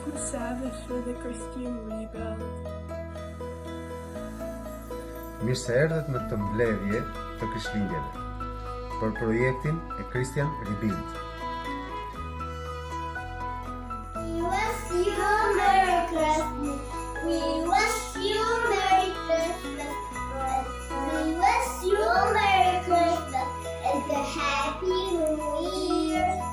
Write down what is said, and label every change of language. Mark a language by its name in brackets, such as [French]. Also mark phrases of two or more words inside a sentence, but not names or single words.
[English] service for the Christian rebuild. [Albanian] Mirë se erdhët në këtë mbledhje të Krishtlindjeve për projektin e Christian Rebuild. [English] We wish you a Merry Christmas. We wish you a Merry Christmas. We wish you a Merry Christmas and a Happy New Year.